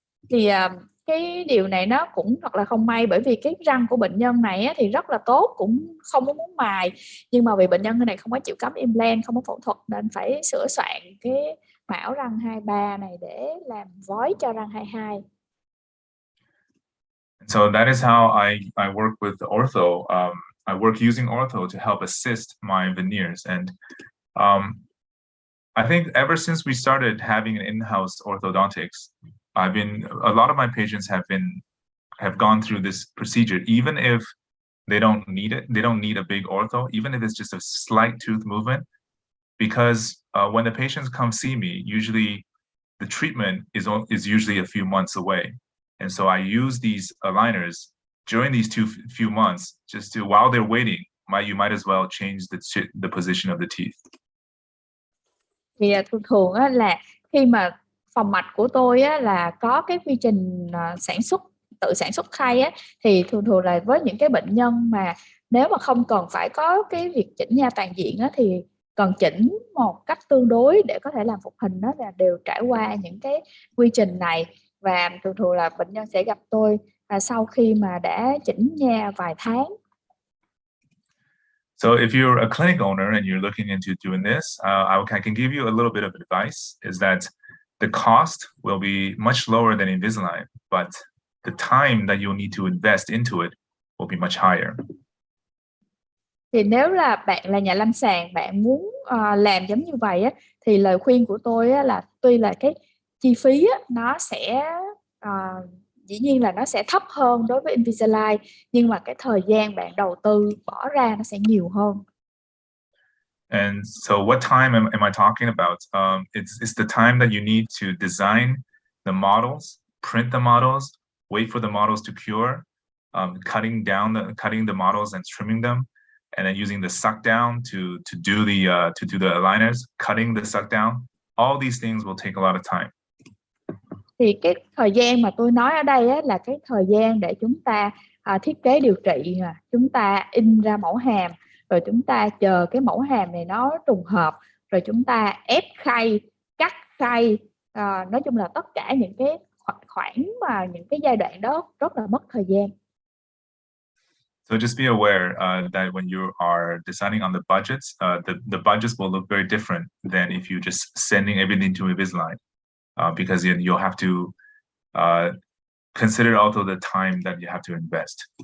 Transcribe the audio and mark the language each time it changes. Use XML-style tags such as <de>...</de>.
<vi>Thì cái điều này nó cũng thật là không may, bởi vì cái răng của bệnh nhân này thì rất là tốt, cũng không có muốn mài, nhưng mà vì bệnh nhân này không có chịu cắm implant, không có phẫu thuật, nên phải sửa soạn cái mão răng 23 này để làm vói cho răng 22.</vi> <en>So that is how I work with the ortho. I work using ortho to help assist my veneers. And I think ever since we started having an in-house orthodontics, a lot of my patients have gone through this procedure, even if they don't need it. They don't need a big ortho, even if it's just a slight tooth movement, because when the patients come see me, usually the treatment is usually a few months away. And so I use these aligners during these few months, just to, while they're waiting, you might as well change the position of the teeth.</en> <vi>Thì thường á, là khi mà phòng mạch của tôi á, là có cái quy trình tự sản xuất khay á, thì thường là với những cái bệnh nhân mà nếu mà không cần phải có cái việc chỉnh nha toàn diện á, thì cần chỉnh một cách tương đối để có thể làm phục hình, đó là đều trải qua những cái quy trình này. Và thường là bệnh nhân sẽ gặp tôi sau khi mà đã chỉnh nha vài tháng.</vi> <en>So if you're a clinic owner and you're looking into doing this, I can give you a little bit of advice, is that the cost will be much lower than Invisalign, but the time that you'll need to invest into it will be much higher.</en> <vi>Thì nếu là bạn là nhà lâm sàng, bạn muốn làm giống như vậy á, thì lời khuyên của tôi á, là tuy là cái chi phí á, nó sẽ dĩ nhiên là nó sẽ thấp hơn đối với Invisalign, nhưng mà cái thời gian bạn đầu tư bỏ ra nó sẽ nhiều hơn.</vi> <en>And so what time am I talking about? It's the time that you need to design the models, print the models, wait for the models to cure, cutting the models and trimming them, and then using the suck down to do the aligners, cutting the suck down. All these things will take a lot of time.</en> <vi>Thì cái thời gian mà tôi nói ở đây á, là cái thời gian để chúng ta thiết kế điều trị, chúng ta in ra mẫu hàm, rồi chúng ta chờ cái mẫu hàm này nó trùng hợp, rồi chúng ta ép khay, cắt khay, nói chung là tất cả những cái khoản mà những cái giai đoạn đó rất là mất thời gian.</vi> <en>So just be aware that when you are deciding on the budgets, the budgets will look very different than if you just sending everything to Invisalign, because you'll have to consider also the time that you have to invest.</en>